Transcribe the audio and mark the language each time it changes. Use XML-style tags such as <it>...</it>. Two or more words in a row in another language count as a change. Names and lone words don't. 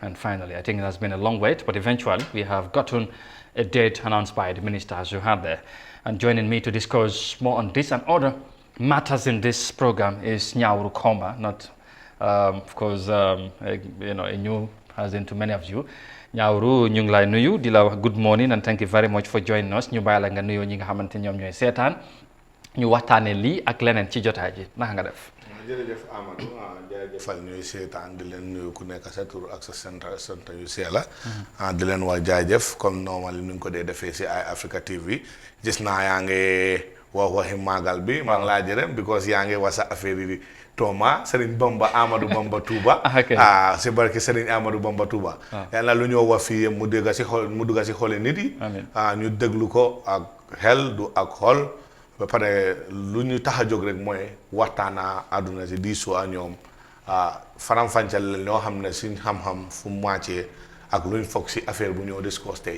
<en>And finally, I think it has been a long wait, but eventually we have gotten a date announced by the minister, as you had there. And joining me to discuss more on this and other matters in this program is Nyauru Komba, not of course, you know, a new as into many of you. Nyauru</en> <wo>ñu ngi lay nuyu di la wax</wo> <en>good morning and thank you very much for joining us.</en> <wo>Ñu bàyyi la nga nuyoo ñi nga xamante ñoom ñooy seetaan ñu waxtaane lii ak leneen ci jotaay ji naka nga def. jërëjëf Amadou jaajëfal ñuy seetaan di leen nuyu ku nekk sa tur ak sa sant yu seela di leen wax jaajëf</wo> <fr>comme normal</fr> <wo>ni ñu ko dee defee si ay Africa TV gis naa yaa ngi wax waxi màggal bi maa ngi laa jërëm because yaa ngi wax sa affaire yi Toma Serigne Bamba Amadou Bamba Touba si barke Serigne Amadou Bamba Touba yàlla lu ñoo wax fii mu dugg si xol nit yi ñu déglu ko ak xel du ak xol ba pare lu ñu tax a jóg rek mooy waxtaana àdduna si diisoo ak ñoom faram-fàcceel la ñoo xam ne suñ xam-xam fu mu wàccee ak luñ foog si affaire bu ñoo discuss tey</wo>